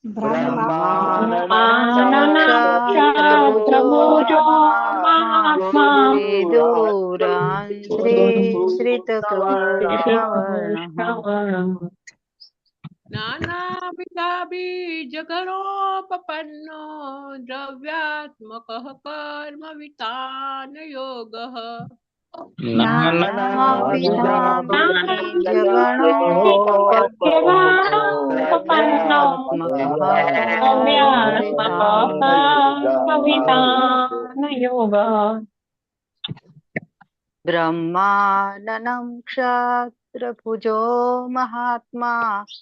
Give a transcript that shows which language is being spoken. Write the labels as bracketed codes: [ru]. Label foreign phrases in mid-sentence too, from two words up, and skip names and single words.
[sa] બ્રહ્માનંદ ક્ષાત્રભુજો મહાત્મા મહાત્મા વિદુરાંધ્રી नानाविधाबीजगणोपपन्नो द्रव्यात्मकः कर्मवितान योगः जगणोपपन्नो द्रव्यात्मकः योगः ब्रह्माननं क्षात्रभुजो महात्मा